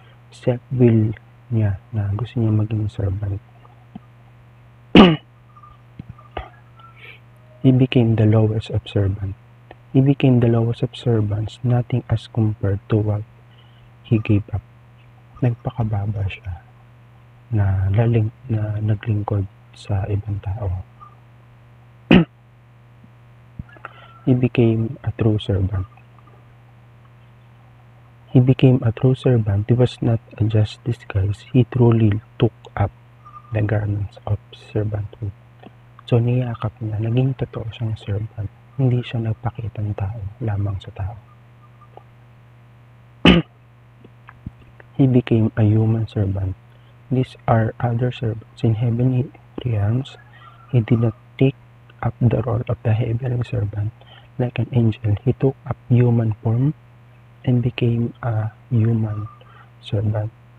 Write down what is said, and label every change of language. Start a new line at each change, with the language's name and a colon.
Filipino: self-will niya na gusto niya maging servant.
English: He became the lowest of servants. He became the lowest of servants, nothing as compared to what he gave up.
Filipino: Nagpakababa siya na naglingkod sa ibang tao.
English: He became a true servant. He became a true servant. He was not a just disguise. He truly took up the garments of servanthood.
Filipino: So, niyakap niya, naging totoo siyang servant. Hindi siya nagpakitang tao lamang sa tao.
English: He became a human servant. These are other servants in heavenly realms. He did not take up the role of the heavenly servant like an angel. He took up human form and became a human servant.